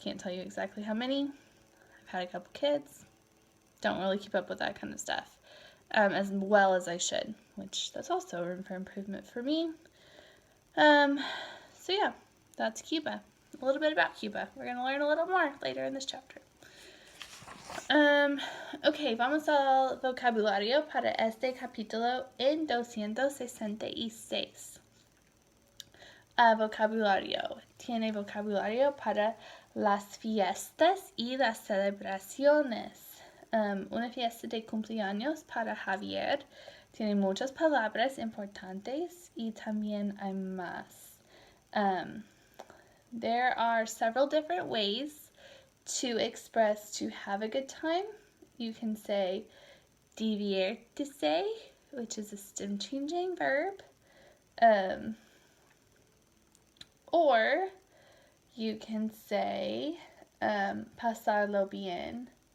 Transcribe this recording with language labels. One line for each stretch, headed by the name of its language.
English: Can't tell you exactly how many. I've had a couple kids. Don't really keep up with that kind of stuff as well as I should, which that's also room for improvement for me. So yeah, that's Cuba. A little bit about Cuba. We're going to learn a little more later in this chapter.
Spanish: Ok, vamos al vocabulario para este capítulo en 266. Vocabulario. Tiene vocabulario para las fiestas y las celebraciones. Una fiesta de cumpleaños para Javier tiene muchas palabras importantes y también hay más.
English: There are several different ways to express to have a good time. You can say divertirse, which is a stem changing verb. Or you can say
Spanish: pasarlo bien.